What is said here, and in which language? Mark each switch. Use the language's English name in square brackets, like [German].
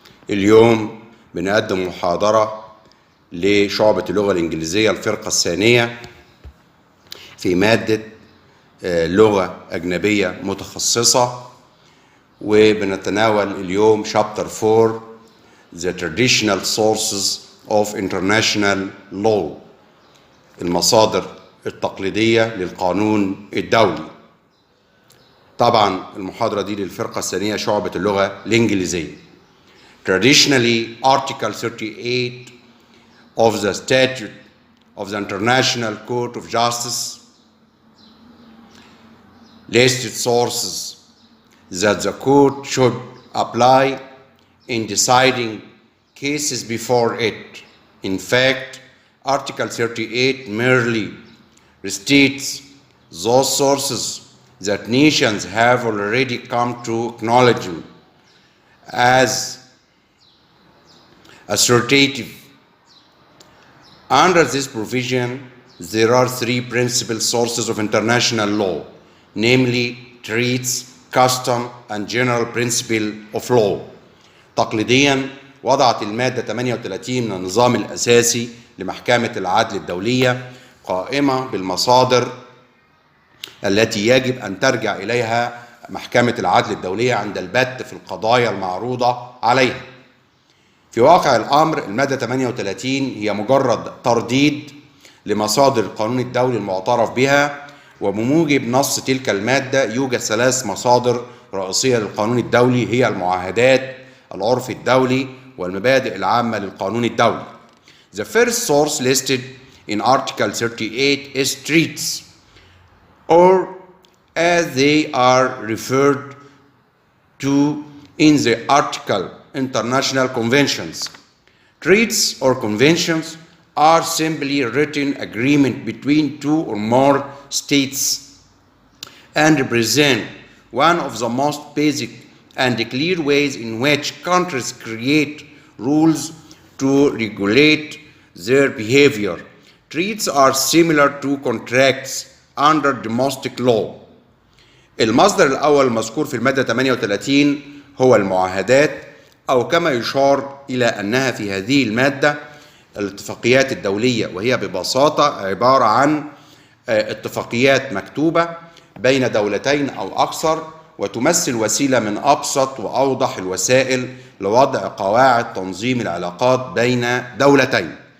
[Arabic] اليوم بنقدم محاضرة لشعبة اللغة الإنجليزية الفرقة الثانية في مادة لغة أجنبية متخصصة، وبنتناول اليوم [English] Chapter 4 The Traditional Sources of International Law، [Arabic] المصادر التقليدية للقانون الدولي. طبعا المحاضرة دي للفرقة الثانية شعبة اللغة الإنجليزية. [English] Traditionally, Article 38 of the Statute of the International Court of Justice listed sources that the court should apply in deciding cases before it. In fact, Article 38 merely restates those sources that nations have already come to acknowledge as authoritative. Under this provision, there are three principal sources of international law, namely treaties, custom, and general principle of law. [Arabic] تقليديا وضعت المادة 38 من النظام الأساسي لمحكمة العدل الدولية قائمة بالمصادر التي يجب أن ترجع إليها محكمة العدل الدولية عند البت في القضايا المعروضة عليها. في واقع الأمر المادة 38 هي مجرد ترديد لمصادر القانون الدولي المعترف بها، وبموجب نص تلك المادة يوجد ثلاث مصادر رئيسية للقانون الدولي، هي المعاهدات، العرف الدولي، والمبادئ العامة للقانون الدولي. [English] The first source listed in Article 38 is treaties, or as they are referred to in the article, international conventions. Treaties or conventions are simply written agreement between two or more states and represent one of the most basic and clear ways in which countries create rules to regulate their behavior. Treaties are similar to contracts under domestic law. [Arabic] المصدر الأول المذكور في المادة 38 هو المعاهدات، أو كما يشار إلى أنها في هذه المادة الاتفاقيات الدولية، وهي ببساطة عبارة عن اتفاقيات مكتوبة بين دولتين أو أكثر، وتمثل وسيلة من أبسط وأوضح الوسائل لوضع قواعد تنظيم العلاقات بين دولتين.